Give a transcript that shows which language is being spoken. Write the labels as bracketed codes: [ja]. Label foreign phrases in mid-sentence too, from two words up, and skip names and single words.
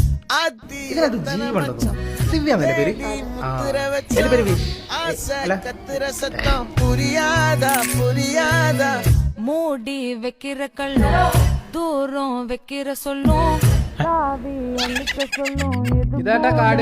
[ml] ഇതിനകത്ത് ജീവനുണ്ടോ? ദിവ്യാന്നല്ലേ പേര്? എന്റെ പേര് വിഷ്. [ta] மூடி வைக்கிற கள்ளும் தூரம் வைக்கிற சொல்லும் சாவி அள்ளிக்க சொல்லும் [ml] ഇതാട്ടാ കാട്.